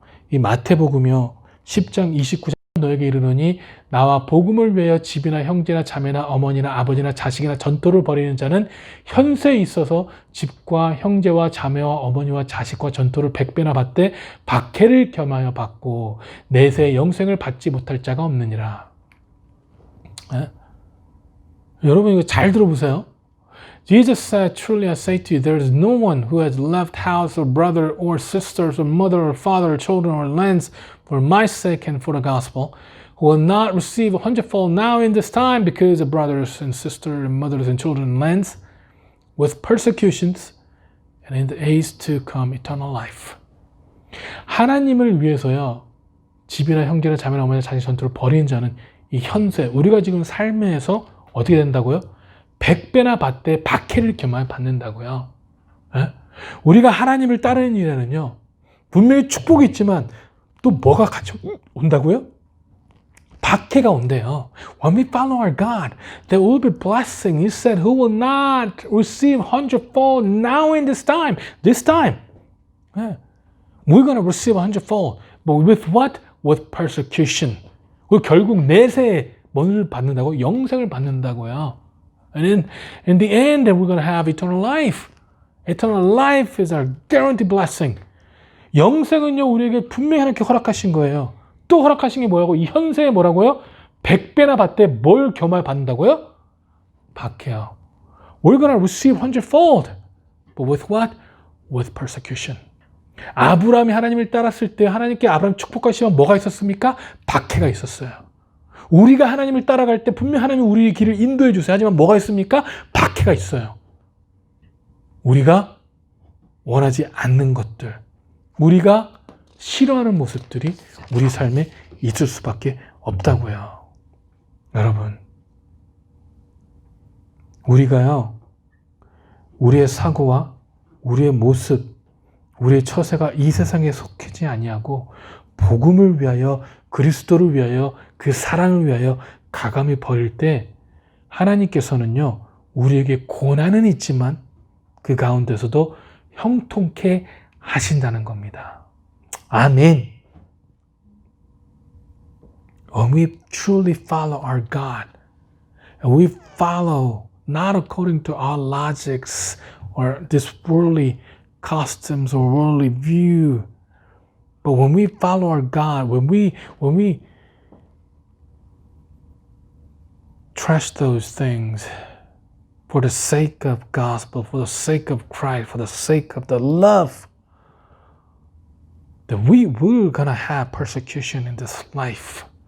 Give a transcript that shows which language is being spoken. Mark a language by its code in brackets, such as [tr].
[ko] 이 마태복음이요, 10장 29절 너에게 이르노니 나와 복음을 위하여 집이나 형제나 자매나 어머니나 아버지나 자식이나 전토를 벌이는 자는 현세에 있어서 집과 형제와 자매와 어머니와 자식과 전토를 100배나 받되 박해를 겸하여 받고 내세 영생을 받지 못할 자가 없느니라. 여러분 이거 잘 들어보세요. [en] Jesus said, Truly I say to you, there is no one who has left house or brother or sisters or mother or father or children or lands for my sake and for the gospel, who will not receive 100-fold now in this time because of brothers and sisters and mothers and children and lands, with persecutions, and in the age to come eternal life. [ko] 하나님을 위해서요, 집이나 형제나 자매나 어머니나 자식 전투를 벌이는 자는 이 현세, 우리가 지금 삶에서 어떻게 된다고요? 100배나 받되 박해를 겸하여 받는다고요. 우리가 하나님을 따르는 일에는요, 분명히 축복이 있지만 또 뭐가 같이 온다고요? 박해가 온대요. [en] When we follow our God, there will be blessing. He said, who will not receive 100-fold now in this time. This time. We're going to receive 100-fold. But with what? With persecution. [ko] 그리고 결국 내세에 뭐를 받는다고? 영생을 받는다고요. [en] And in the end, we're going to have eternal life. Eternal life is our guaranteed blessing. [ko] 영생은요, 우리에게 분명히 하나님께 허락하신 거예요. 또 허락하신 게 뭐라고? 이 현세에 뭐라고요? 100배나 받되 뭘 겸하여 받는다고요? 박해요. [en] We're going to receive 100-fold. But with what? With persecution. [ko] 아브라함이 하나님을 따랐을 때 하나님께 아브라함 축복하시면 뭐가 있었습니까? 박해가 있었어요. 우리가 하나님을 따라갈 때 분명히 하나님이 우리의 길을 인도해 주세요. 하지만 뭐가 있습니까? 박해가 있어요. 우리가 원하지 않는 것들, 우리가 싫어하는 모습들이 우리 삶에 있을 수밖에 없다고요. 여러분, 우리가요, 우리의 사고와 우리의 모습, 우리의 처세가 이 세상에 속하지 아니하고 복음을 위하여, 그리스도를 위하여, 그 사랑을 위하여 가감히 버릴 때 하나님께서는요, 우리에게 고난은 있지만 그 가운데서도 형통케 하신다는 겁니다. 아멘. [en] When we truly follow our God, and we follow not according to our logics or this worldly customs or worldly view. But when we follow our God, when we trash those things for the sake of gospel, for the sake of Christ, for the sake of the love, then we're gonna have persecution in this life.